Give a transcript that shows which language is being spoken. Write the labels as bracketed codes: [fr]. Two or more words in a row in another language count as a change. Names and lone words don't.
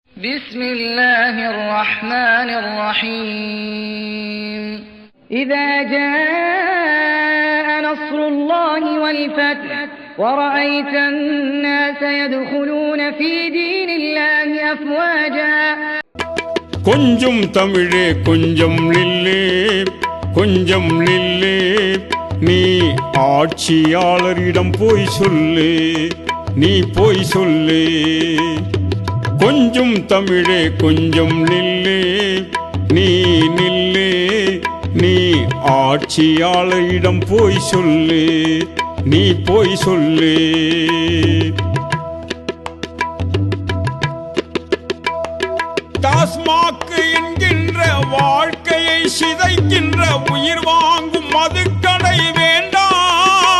[ar] بسم الله الرحمن الرحيم إذا جاء نصر الله والفتح ورأيت الناس يدخلون في دين الله أفواجا [ta] கொஞ்சம் தமிழே கொஞ்சம் நில்லே கொஞ்சம் நில்லே நீ ஆட்சியாளரிடம் போய் சொல்லு நீ போய் சொல்லு கொஞ்சம் தமிழே கொஞ்சம் நில்லே நீ நில்லே நீ ஆட்சியாளரிடம் போய் சொல்லு நீ போய் சொல்லு டாஸ்மாக் என்கின்ற வாழ்க்கையை சிதைக்கின்ற உயிர் வாங்கும் மதுக்கடை வேண்டாம்.